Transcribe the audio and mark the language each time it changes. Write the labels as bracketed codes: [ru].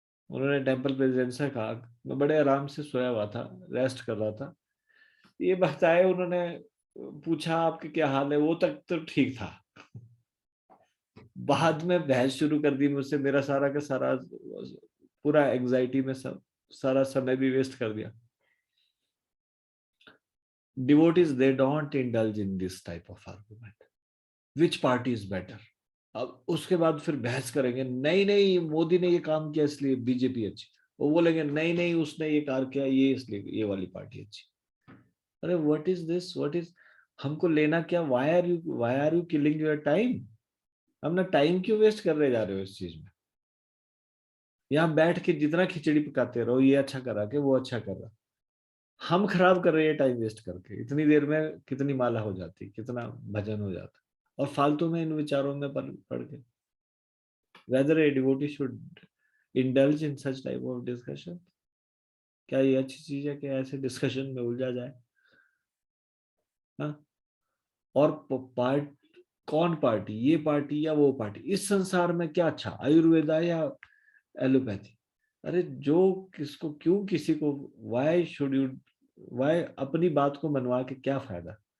[hi] उन्होंने temple president से कहा, मैं बड़े आराम से सोया हुआ था, रेस्ट कर रहा था, ये भक्त आए, उन्होंने पूछा आपके क्या हाल है, वो तक तो ठीक था, बाद में बहस शुरू कर दी मुझसे, मेरा सारा का सारा पूरा एंजाइटी में सब सारा समय भी वेस्ट कर दिया। [en] Devotees, they don't indulge in this type of argument. Which party is better? [hi] अब उसके बाद फिर बहस करेंगे, नहीं नहीं मोदी ने ये काम किया इसलिए बीजेपी अच्छी, वो बोलेंगे नहीं नहीं उसने ये कार्य किया ये इसलिए ये वाली पार्टी अच्छी। [en] अरे what is this, what is, [hi] हमको लेना क्या? [en] Why are you killing your time? [hi] अपना टाइम क्यों वेस्ट कर रहे जा रहे हो इस चीज में? यहाँ बैठ के जितना खिचड़ी पकाते रहो, ये अच्छा करा के वो अच्छा कर रहा, हम खराब कर रहे हैं टाइम वेस्ट करके। इतनी देर में कितनी माला हो जाती, कितना भजन हो जाता, और फालतू में इन विचारों में पड़ के। [en] Whether a devotee should indulge in such type of discussion? [hi] क्या ये अच्छी चीज है कि ऐसे डिस्कशन में उलझा जाए? हाँ? और कौन पार्टी, ये पार्टी या वो पार्टी, इस संसार में क्या अच्छा, आयुर्वेदा या एलोपैथी? अरे जो किसको क्यों किसी को, [en] why should you, [hi] वाई अपनी बात को मनवा के क्या फायदा?